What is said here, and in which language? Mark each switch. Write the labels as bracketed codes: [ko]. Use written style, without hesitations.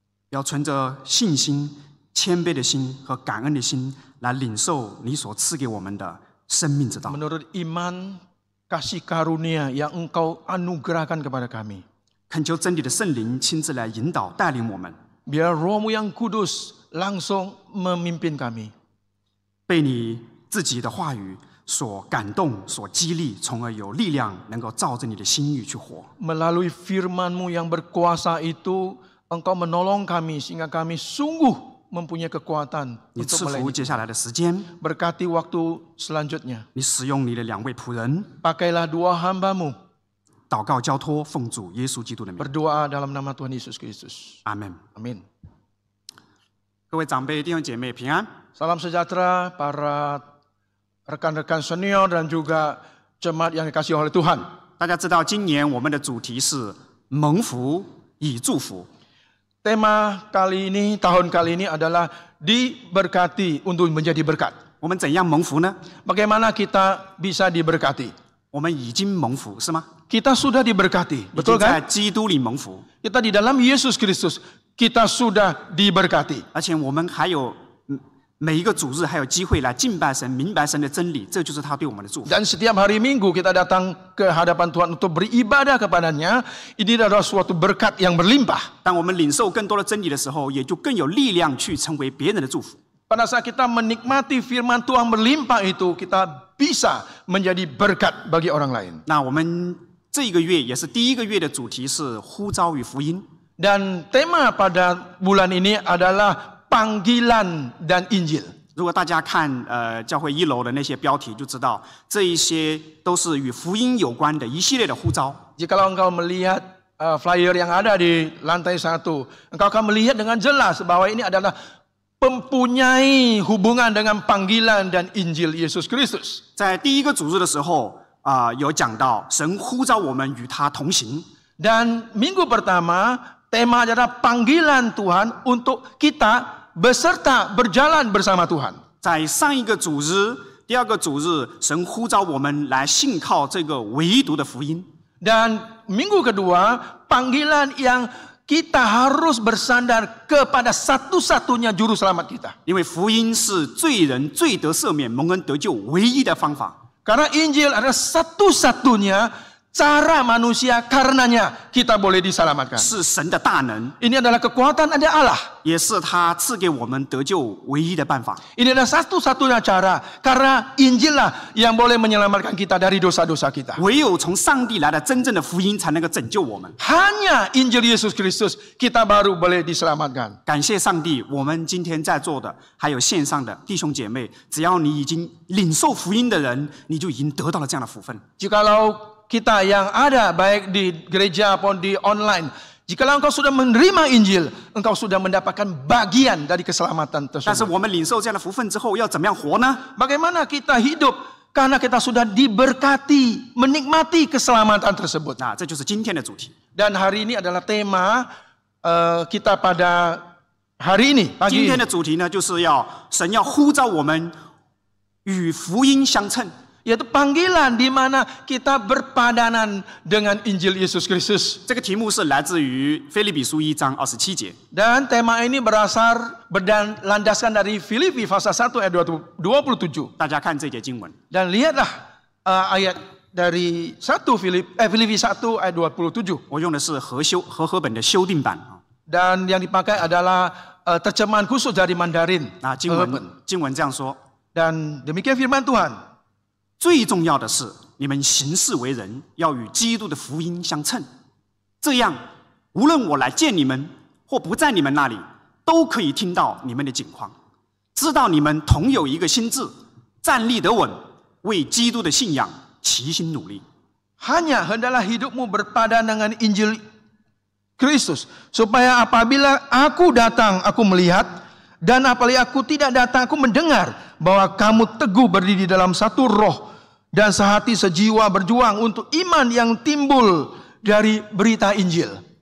[zh] 要存着信心、谦卑的心和感恩的心，来领受你所赐给我们的生命之道。 [id] menurut iman, kasih karunia yang Engkau anugerahkan kepada kami. [zh] 恳求真理的圣灵亲自来引导带领我们， [id] Biar Roh-Mu yang kudus langsung memimpin kami. [zh] 被你自己的话语所感动、所激励，从而有力量能够照着你的心意去活。 [id] Melalui firman-Mu yang berkuasa itu, Engkau menolong kami sehingga kami sungguh mempunyai kekuatan [zh] 你 [id] untuk [zh] 赐福 [id] melayani. [zh] 接下来的时间， [id] Berkati waktu selanjutnya. [zh] 你使用你的2位仆人， [id] Pakailah dua hamba-Mu. [zh] 祷告交托，奉主耶稣基督的名， [id] Berdoa dalam nama Tuhan Yesus Kristus. [zh] 阿门。 [id] Amin. [zh] 各位长辈、弟兄姐妹平安。 [id] Salam sejahtera para rekan-rekan senior dan juga jemaat yang dikasihi oleh Tuhan. [zh] 大家知道，今年我们的主题是蒙福以祝福。 [id] Tema kali ini, tahun kali ini adalah diberkati untuk menjadi berkat. [zh] 我们怎样蒙福呢？ [id] Bagaimana kita bisa diberkati? [zh] 我们已经蒙福，是吗？ [id] Kita sudah diberkati, [zh] 已 [id] betul [zh] 经在 [id] kan? [zh] 基督里蒙福， [id] Kita di dalam Yesus Kristus, kita sudah diberkati. [zh] 而且我们还有每一个主日还有机会来敬拜神、明白神的真理，这就是他对我们的祝福。 [id] Dan setiap hari Minggu kita datang ke hadapan Tuhan untuk beribadah kepadanya. Ini adalah suatu berkat yang berlimpah. [zh] 当我们领受更多的真理的时候，也就更有力量去成为别人的祝福。 [id] Pada saat kita menikmati firman Tuhan berlimpah itu, kita bisa menjadi berkat bagi orang lain. [zh] 那我们这一个月也是第1个月的主题是呼召与福音。 [id] Dan tema pada bulan ini adalah panggilan dan Injil. [zh] 如果大家看教会1楼的那些标题，就知道这一些都是与福音有关的一系列的呼召。 [id] Jikalau engkau melihat flyer yang ada di lantai 1, engkau akan melihat dengan jelas bahwa ini adalah mempunyai hubungan dengan panggilan dan Injil Yesus Kristus. [zh] 在第1个主日的时候有讲到神呼召我们与他同行。 [id] Dan minggu pertama, tema adalah panggilan Tuhan untuk kita beserta berjalan bersama Tuhan. [zh] 在上一个主日、第2个主日，神呼召我们来信靠这个唯独的福音。 [id] Dan minggu kedua, panggilan yang kita harus bersandar kepada satu-satunya juru selamat kita. [zh] 因为福音是罪人罪得赦免、蒙恩得救唯一的方法。 [id] Karena Injil adalah satu-satunya cara manusia karenanya kita boleh diselamatkan. [zh] 是神的大能， [id] Ini adalah kekuatan dari Allah. [zh] 也是他赐给我们得救唯一的办法。 [id] Ini adalah satu-satunya cara. Karena Injil lah yang boleh menyelamatkan kita dari dosa-dosa kita. [zh] 唯有从上帝来的真正的福音，才能够拯救我们。 [id] Hanya Injil Yesus Kristus kita baru boleh diselamatkan. [zh] 感谢上帝，我们今天在座的，还有线上的弟兄姐妹，只要你已经领受福音的人，你就已经得到了这样的福分。 [id] Jikalau kita yang ada baik di gereja maupun di online, jikalau engkau sudah menerima Injil, engkau sudah mendapatkan bagian dari keselamatan [zh] 但是 [id] tersebut. [zh] 我们领受这样的福分之后，要怎么样活呢？ [id] Bagaimana kita hidup? Karena kita sudah diberkati, menikmati keselamatan tersebut. [zh] 那这就是今天的主题。 [id] Dan hari ini adalah tema kita pada hari ini, [zh] 今天 [id] ini. [zh] 的主题呢，就是神要呼召我们与福音相称。 [id] Yaitu panggilan di mana kita berpadanan dengan Injil Yesus Kristus. [zh] 这个题目是来自于腓立比书1章27节。 [id] Dan tema ini landaskan dari Filipi pasal 1 ayat 27. [zh] 大家看这节经文， [id] Dan lihatlah ayat dari Filipi 1 ayat 27. [zh] 我用的是和合本的修订版啊。 [id] Dan yang dipakai adalah terjemahan khusus dari Mandarin. [zh] 那经文这样说： [id] Dan demikian firman Tuhan. [zh] 最重要的是，你们行事为人要与基督的福音相称，这样无论我来见你们或不在你们那里，都可以听到你们的景况，知道你们同有一个心志，站立得稳，为基督的信仰齐心努力。 [id] Hanya hendaklah hidupmu berpadan dengan Injil Kristus, supaya apabila aku datang, aku melihat, dan apabila aku tidak datang, aku mendengar bahwa kamu teguh berdiri dalam satu roh dan sehati sejiwa berjuang untuk iman yang timbul dari berita Injil.